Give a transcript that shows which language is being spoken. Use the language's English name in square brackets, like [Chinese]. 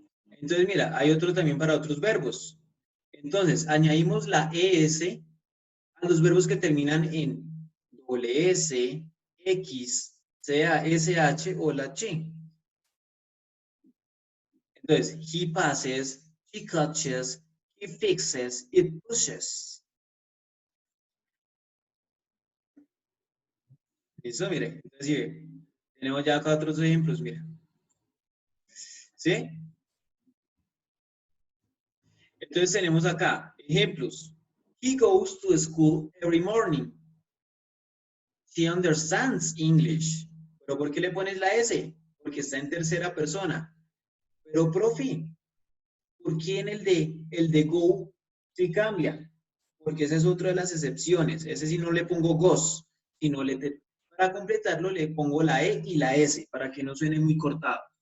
[Spanish] Entonces, mira, hay otro también para otros verbos. Entonces, añadimos la ES a los verbos que terminan en WS, X, sea SH o la Ch. [English] Entonces, he passes, he catches, he fixes, it pushes. [Spanish] ¿Listo? Mire, entonces, sí, tenemos ya acá otros ejemplos, mira. ¿Sí? Entonces tenemos acá ejemplos. [English] He goes to school every morning. He understands English. [Spanish] ¿Pero por qué le pones la S? Porque está en tercera persona. Pero, profe, ¿por qué en el de go sí cambia? Porque esa es otra de las excepciones. Ese sí no le pongo goes, sino Para completarlo le pongo la E y la S para que no suene muy cortado.